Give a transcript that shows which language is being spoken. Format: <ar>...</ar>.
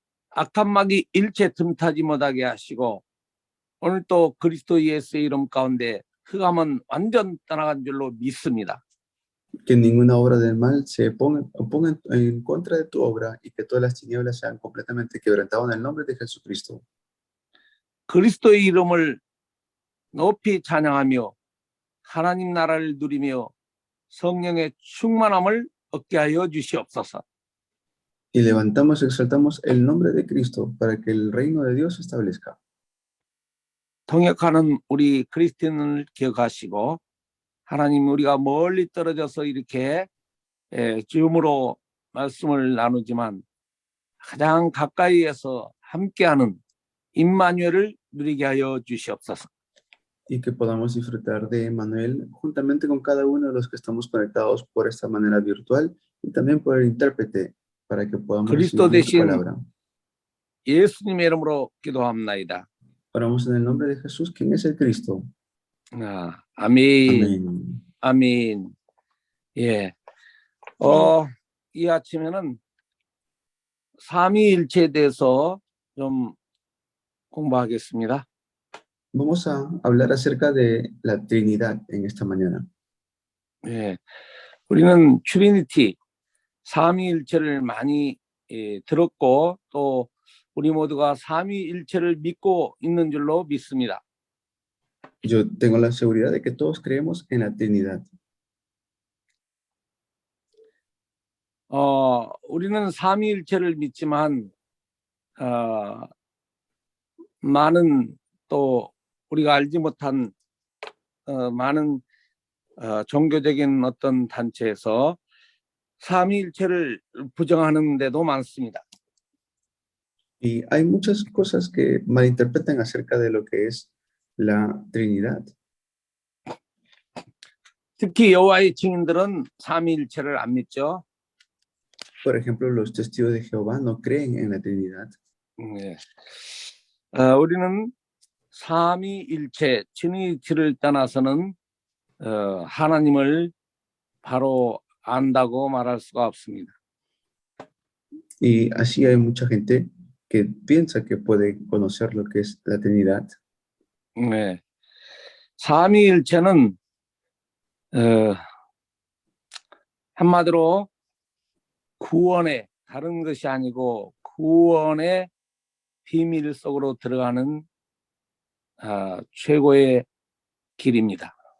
<ko>악한 마귀 일체 틈타지 못하게 하시고 오늘 또 그리스도 예수의 이름 가운데 흑암은 완전 떠나간 줄로 믿습니다.</ko> <es>Que ninguna obra del mal se oponga en contra de tu obra y que todas las tinieblas sean completamente quebrantadas en el nombre de Jesucristo.</es> <ko>그리스도의 이름을 높이 찬양하며 하나님 나라를 누리며 성령의 충만함을 얻게 하여 주시옵소서.</ko> <es>Y levantamos y exaltamos el nombre de Cristo para que el reino de Dios se establezca.</es> <ko>통역하는 우리 크리스틴을 기억하시고 하나님 우리가 멀리 떨어져서 이렇게 줌으로 말씀을 나누지만 가장 가까이에서 함께하는 임마누엘을 누리게 하여 주시옵소서.</ko> <es>y que podamos disfrutar de Emmanuel juntamente con cada uno de los que estamos conectados por esta manera virtual y también por el intérprete para que podamos</es> <ko>그리스도</ko> <es>recibir su</es> <ko>대신</ko> <es>palabra.</es> <ko>예수님의 이름으로 기도합나이다.</ko> <es>Oramos en el nombre de Jesús, quien es el Cristo.</es> <ko>아멘.</ko> <es>Amén.</es> <ko>아멘. 예. 이 아침에는 삼위일체에 대해서 좀 공부하겠습니다.</ko> <es>Vamos a hablar acerca de la Trinidad en esta mañana.</es> <ko>예. 우리는 트리니티, 삼위일체를 많이 들었고 또 우리 모두가 삼위일체를 믿고 있는 줄로 믿습니다.</ko> <es>Yo tengo la seguridad de que todos creemos en la Trinidad.</es> <ko>우리는 삼위일체를 믿지만 많은 또 우리가 알지 못한 많은 종교적인 어떤 단체에서 삼위일체를 부정하는 데도 많습니다.</ko> <es>Y hay muchas cosas que malinterpretan acerca de lo que es la Trinidad.</es> <ko>특히 여호와의 증인들은 삼위일체를 안 믿죠.</ko> <es>Por ejemplo, los testigos de Jehová no creen en la Trinidad.</es> <ko>네. 우리는 삼위일체, 트리니티를 떠나서는 하나님을 바로 안다고 말할 수가 없습니다.</ko> <es>Y así hay mucha gente que piensa que puede conocer lo que es la Trinidad.</es> <ko>네. 삼위일체는 한마디로 구원의 다른 것이 아니고 구원의 비밀 속으로 들어가는 최고의 길입니다.</ko>